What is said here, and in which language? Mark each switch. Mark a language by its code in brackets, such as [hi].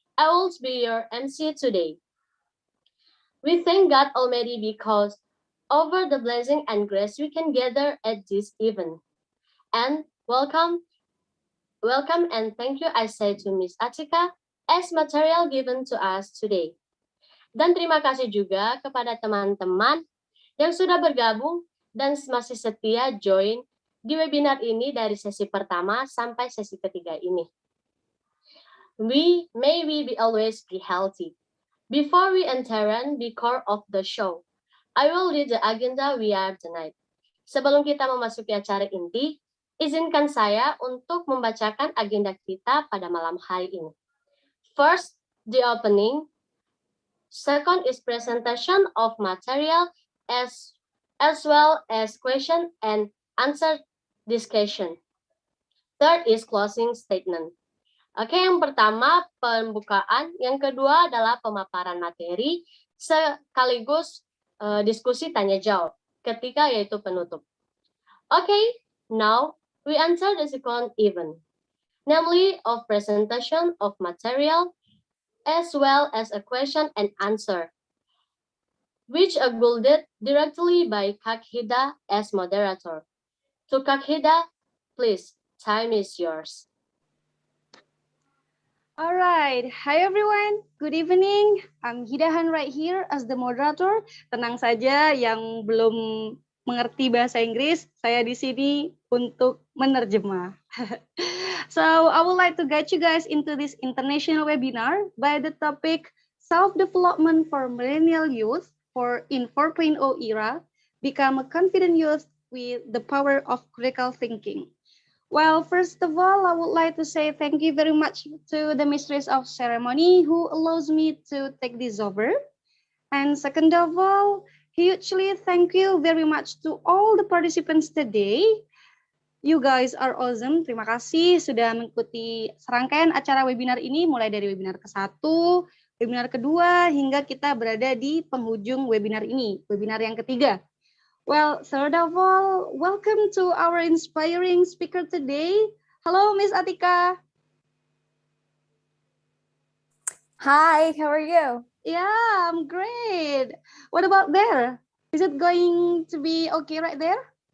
[en] I will be your MC today. We thank God Almighty because over the blessing and grace we can gather at this event. And welcome and thank you I say to Miss Atika as material given to us today. [id] Dan terima kasih juga kepada teman-teman yang sudah bergabung dan masih setia join di webinar ini dari sesi pertama sampai sesi ketiga ini. [en] May we always be healthy. Before we enter the core of the show, I will read the agenda we have tonight. [id] Sebelum kita memasuki acara inti, izinkan saya untuk membacakan agenda kita pada malam hari ini. [en] First, the opening. Second is presentation of material as well as question and answer discussion. Third is closing statement. [id] Oke, yang pertama pembukaan, yang kedua adalah pemaparan materi sekaligus diskusi tanya jawab. Ketiga yaitu penutup. [en] Okay, now we enter the second event, namely of presentation of material as well as a question and answer, which are guided directly by Kakhida as moderator. To Kakhida, please, time is yours. All right, hi everyone. Good evening. I'm Hidahan right here as the moderator. [id] Tenang saja yang belum mengerti bahasa Inggris, saya di sini untuk menerjemah. [en] So I would like to guide you guys into this international webinar by the topic Self-Development for Millennial Youth for in 4.0 era, Become a Confident Youth with the Power of Critical Thinking. Well, first of all, I would like to say thank you very much to the mistress of ceremony who allows me to take this over. And second of all, hugely thank you very much to all the participants today. You guys are awesome. [id] Terima kasih sudah mengikuti serangkaian acara webinar ini mulai dari webinar ke-1, webinar kedua, hingga kita berada di penghujung webinar ini, webinar yang ketiga. [en] Well, third of all, welcome to our inspiring speaker today. Hello, Miss Atika. Hi, how are you? Yeah, I'm great. What about there? Is it going to be okay right there?